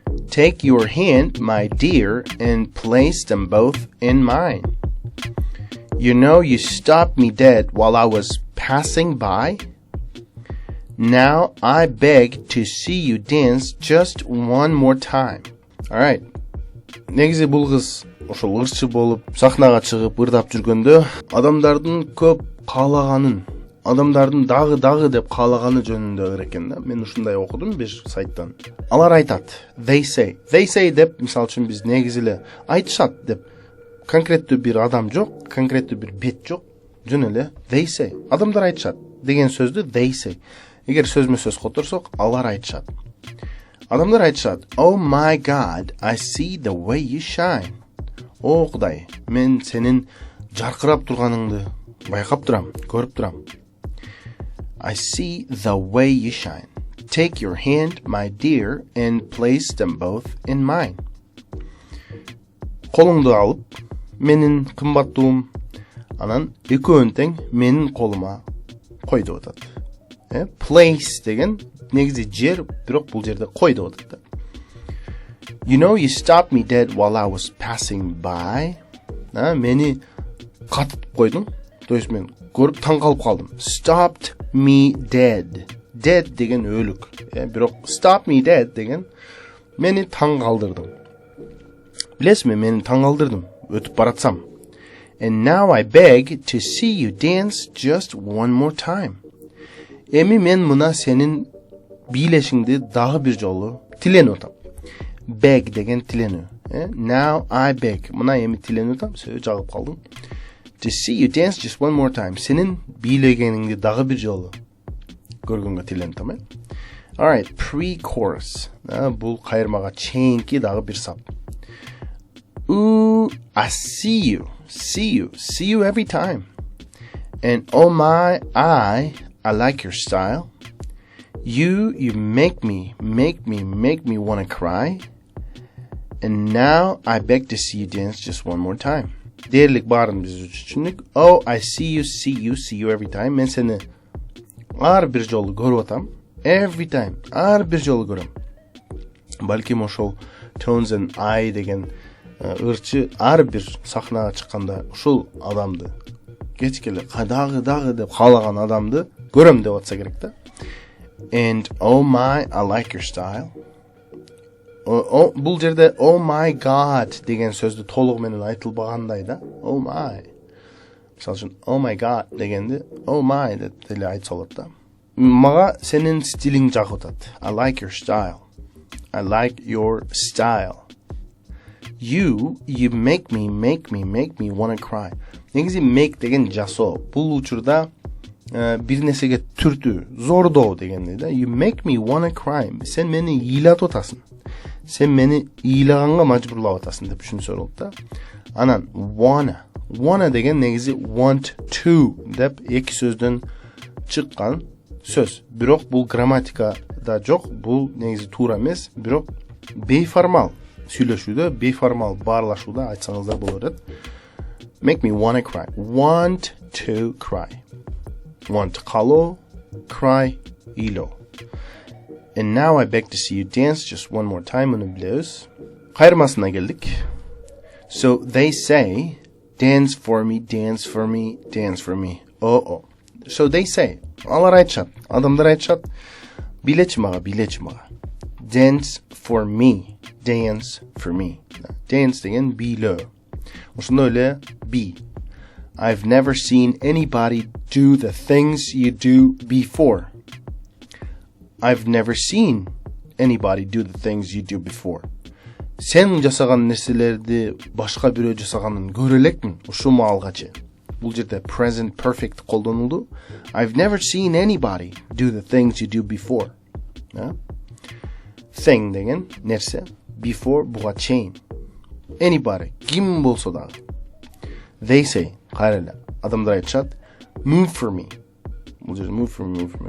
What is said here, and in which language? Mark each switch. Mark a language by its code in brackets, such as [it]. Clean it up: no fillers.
[en] Take your hand, my dear, and place them both in mine. You know you stopped me dead while I was passing by. Now I beg to see you dance just one more time." Alright. [ky] Негизи бул кыз ошол ырчы болуп, сахнага чыгып ырдап жүргөндө, адамдардын көп каалаганын, адамдардын дагы деп каалаганы жөнүндө ыр экен да. Мен ушундай окудум бир сайттан. Алар айтат. [en] They say [ky] деп, мисалы үчүн биз негизи эле айтышат деп. Конкреттүү бир адам жок, конкреттүү бир бет жок. Жөн эле [en] they say. [ky] Адамдар айтышат деген сөздү [en] they say. [ky] Эгер сөзмө-сөз которсок, алар айтышат. Адамдар айтышат. [en] "Oh my God, I see the way you shine." [ky] О Кудай, мен сенин жаркырап турганыңды байкап турам, көрүп турам. [en] I see the way you shine. Take your hand, my dear, and place them both in mine. [ky] Колуңду алып, менин кымбаттуум, анан экөөнү тең менин колума кой деп атат. Place деген негизи жер, бирок бул жерде кой деп атат да. [en] You know you stopped me dead while I was passing by. [ky] Мени катып койдуң. [ru] То есть [ky] мен көрүп таң калып калдым. [en] Stopped me dead. [ky] Dead деген өлүк. Бирок [en] stop me dead [ky] деген мени таң калдырдың. Билесизби, мени таң калдырдым, өтүп баратсам. [en] And now I beg to see you dance just one more time. [ky] Эми мен мына сенин бийлешиңди дагы бир жолу тиленип атам. Beg деген тиленүү. [en] Now I beg. [ky] Мына эми тиленип атам, сөзү жагып калдым. [en] To see you dance just one more time. [ky] Сенин бийлегениңди дагы бир жолу көргөнгө тиленип атам. [en] Alright, pre-chorus. [ky] Бул кайырмага чейинки дагы бир сап. [en] Ooh, I see you every time. And oh my, I like your style. You make me wanna cry. And now I beg to see you dance just one more time. [ky] Дээрлик баарын биз түшүндүк. [en] Oh, I see you every time. [ky] Мен сени ар бир жолу көрүп атам. [en] Every time. [ky] Ар бир жолу көрөм. Балким ошол Tones and I деген ырчы ар бир сахнага чыкканда ушул адамды кечкеле дагы деп каалаган адамды көрөм деп атса керек да. [en] And oh my, I like your style. [ky] Бул жерде [en] oh my God [ky] деген сөздү толугу менен айтылбагандай да. [en] Oh my. [ky] Мисалы үчүн [en] oh my God [ky] дегенди [en] oh my [ky] деп эле айтса болот да. Мага сенин стилиң жагып атат. [en] I like your style. I like your style. You make me wanna cry. [ky] Негизи make деген жасоо. Бул учурда бир нерсеге түртүү, зордоо дегендей да. [en] You make me wanna cry. [ky] Сен мени ыйлатып атасың. Сен мени ыйлаганга мажбурлап атасың деп түшүнсө болот да. Анан wanna деген негизи [en] want to [ky] деп эки сөздөн чыккан сөз. Бирок бул грамматикада жок, бул негизи туура эмес, бирок бейформал сүйлөшүүдө, бейформал баарлашууда айтсаңыздар болот эт. [en] Make me wanna cry. Want to cry. Want [ky] калоо, [en] cry [ky] ыйлоо. [en] And now I beg to see you dance just one more time. [ky] Муну билебиз. Кайырмасына келдик. [en] So they say, dance for me, dance for me, dance for me. Oh. So they say, [ky] алар айтышат, адамдар айтышат, билечи мага. [en] Dance for me, dance for me. [ky] Dance деген бийлөө. Ошондой эле be. [en] I've never seen anybody do the things you do before. I've never seen anybody do the things you do before. [ky] Сен жасаган нерселерди башка бирөө жасаганын көрө элекмин ушул маалгачы. Бул жерде present perfect колдонулду. [en] I've never seen anybody do the things you do before. [ky] Thing деген нерсе, before буга чейин. Anybody, ким болсо дагы. [en] They say, [ky] кайра эле, адамдар айтышат, [en] move for me. [ky] Бул жерде move for me.